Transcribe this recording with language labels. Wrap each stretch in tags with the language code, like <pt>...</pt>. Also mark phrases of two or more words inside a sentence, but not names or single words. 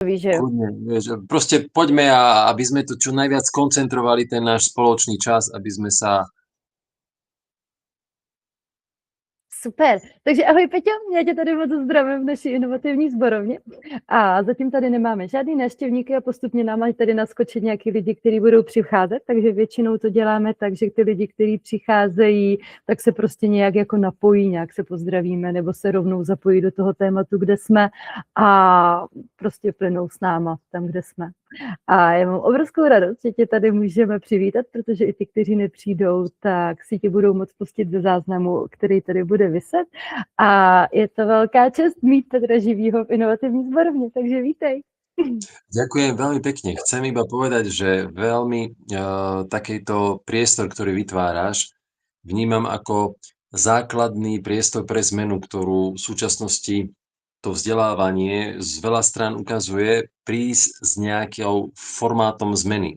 <cs>Víš, že jo?</cs> <sk>Kľudne, vieš, proste poďme a aby sme tu čo najviac koncentrovali ten náš spoločný čas, aby sme sa... Super.</sk> <cs>Takže ahoj Peťo, já tě tady moc zdravím v naší inovativní sborovně. A zatím tady nemáme žádný návštěvníky a postupně nám mají tady naskočit nějaký lidi, kteří budou přicházet, takže většinou to děláme tak, že ty lidi, kteří přicházejí, tak se prostě nějak jako napojí, nějak se pozdravíme nebo se rovnou zapojí do toho tématu, kde jsme a prostě plynou s náma tam, kde jsme. A já mám obrovskou radost, že tě tady můžeme přivítat, protože i ty, kteří nepřijdou, tak si tě budou moct pustit do záznamu, který tady bude vyset. A je to velká čest mít Petra Živýho v inovativní zborovně, takže vítej.</cs> <sk>Ďakujem veľmi pekne. Chcem iba povedať, že veľmi takýto priestor, ktorý vytváraš, vnímam ako základný priestor pre zmenu, ktorú v súčasnosti to vzdelávanie z veľa strán ukazuje prísť s nejakou formátom zmeny.</sk>